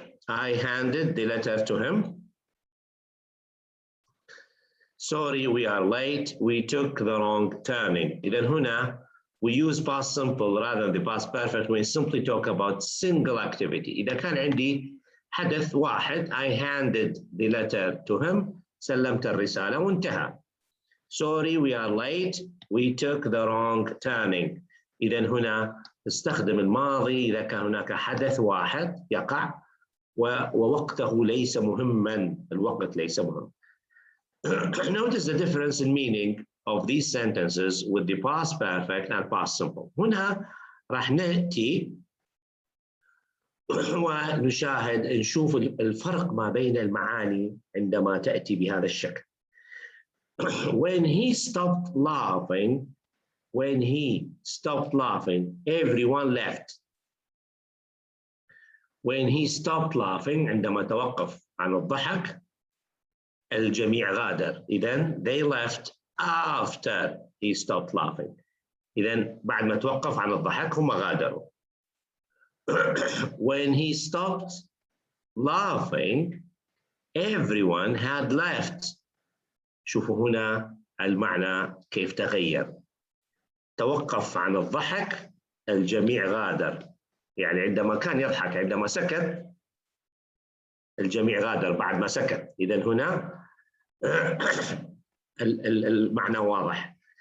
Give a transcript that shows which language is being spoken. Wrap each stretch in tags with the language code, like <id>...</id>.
<en>I handed the letter to him. Sorry, we are late. We took the wrong turning.</en> <ar>إذن هنا</ar> <en>we use past simple rather than the past perfect when we simply talk about single activity.</en> <ar>إذا كان عندي حدث واحد,</ar> <en>I handed the letter to him,</en> <ar>سلمت الرسالة وانتهى.</ar> <en>Sorry, we are late. We took the wrong turning.</en> <ar>إذن هنا نستخدم الماضي إذا كان هناك حدث واحد يقع ووقته ليس مهما. الوقت ليس مهم.</ar> <en>Notice the difference in meaning of these sentences with the past perfect and past simple.</en> <ar>هنا راح نأتي ونشاهد نشوف الفرق ما بين المعاني عندما تأتي بهذا الشكل.</ar> <en>When he stopped laughing, everyone left. When he stopped laughing,</en> <ar>عندما توقف عن الضحك الجميع غادر. إذن</ar> <en>they left after he stopped laughing.</en> <ar>إذن بعد ما توقف عن الضحك هم غادروا.</ar> <en>When he stopped laughing, everyone had left.</en> <ar>شوفوا هنا المعنى كيف تغير. توقف عن الضحك الجميع غادر. يعني عندما كان يضحك عندما سكت الجميع غادر بعد ما سكت. إذن هنا المعنى واضح.</ar>